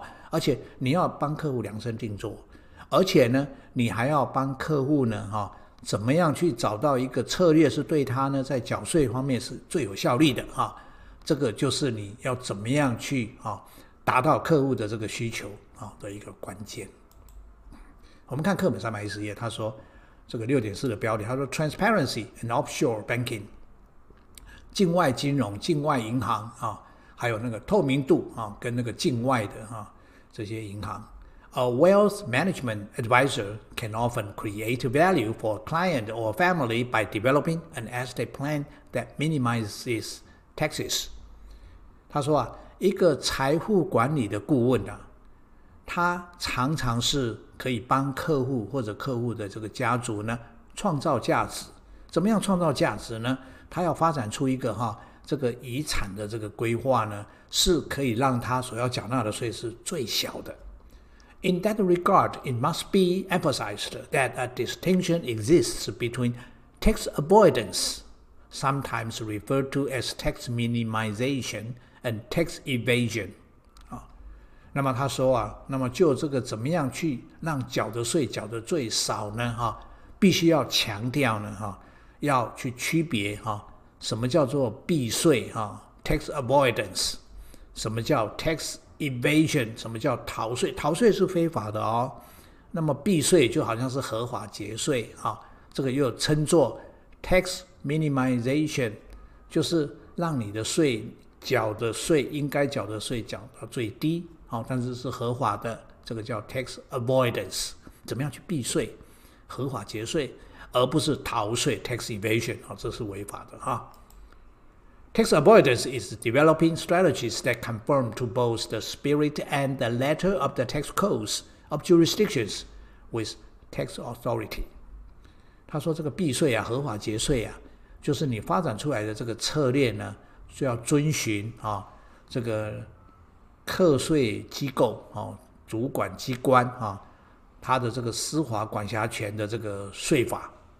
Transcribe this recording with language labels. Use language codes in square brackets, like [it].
[zh] 而且你要帮客户量身定做，而且呢你还要帮客户呢怎么样去找到一个策略是对他呢在缴税方面是最有效率的这个就是你要怎么样去达到客户的这个需求的一个关键。我们看课本310页，他说这个 6.4 的标题，他说 [en] Transparency and Offshore Banking [zh] 境外金融、境外银行还有那个透明度跟那个境外的这些银行。 [en] A wealth management advisor can often create value for a client or family by developing an estate plan that minimizes taxes. [zh] 他说一个财富管理的顾问啊，他常常是可以帮客户或者客户的这个家族呢创造价值。怎么样创造价值呢？他要发展出一个这个遗产的这个规划呢，是可以让他所要缴纳的税是最小的。 [en] In that regard, it must be emphasized that a distinction exists between tax avoidance, sometimes referred to as tax minimization, and tax evasion. [zh] 那么他说那么就这个怎么样去让缴的税缴得最少呢？必须要强调呢要去区别什么叫做避税tax avoidance， 什么叫 tax evasion， 什么叫逃税？逃税是非法的那么避税就好像是合法节税这个又称作 tax minimization， 就是让你的缴的税应该缴的税缴到最低但是是合法的，这个叫 tax avoidance。怎么样去避税合法节税，而不是逃税 tax evasion， 这是违法的 [en] Tax avoidance is developing strategies that conform to both the spirit and the letter of the tax codes of jurisdictions with tax authority。 [zh] 他说这个避税合法节税就是你发展出来的这个策略呢，就要遵循这个课税机构主管机关它的这个司法管辖权的这个税法